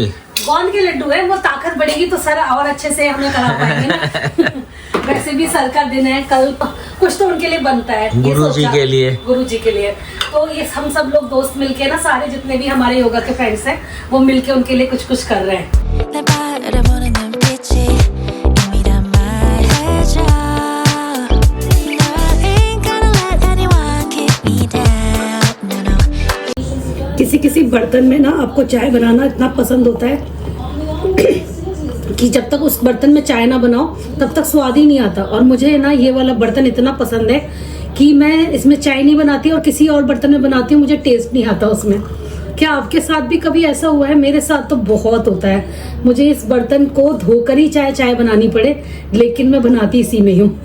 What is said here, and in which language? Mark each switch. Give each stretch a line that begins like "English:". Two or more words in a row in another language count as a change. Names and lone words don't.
Hindi: गोंद के लड्डू है, वो ताकत बढ़ेगी तो सर और अच्छे से हमें करा पाएंगे ना। वैसे भी सर का दिन है कल, कुछ तो उनके लिए बनता है गुरु जी के लिए। गुरु जी के लिए तो ये हम सब लोग दोस्त मिलके ना, सारे जितने भी हमारे योगा के फ्रेंड्स हैं वो मिलके उनके लिए कुछ कुछ कर रहे हैं।
Korean: 날 바라보는 눈빛이 이미 다 말해줘.
English: No, I ain't gonna let anyone keep me down. No, no.
Hindi: किसी किसी बर्तन में ना आपको चाय बनाना इतना पसंद होता है कि जब तक उस बर्तन में चाय ना बनाओ तब तक स्वाद ही नहीं आता। और मुझे ना ये वाला बर्तन इतना पसंद है कि मैं इसमें चाय नहीं बनाती और किसी और बर्तन में बनाती हूँ, मुझे टेस्ट नहीं आता उसमें। क्या आपके साथ भी कभी ऐसा हुआ है? मेरे साथ तो बहुत होता है, मुझे इस बर्तन को धोकर ही चाय बनानी पड़े, लेकिन मैं बनाती इसी में हूँ।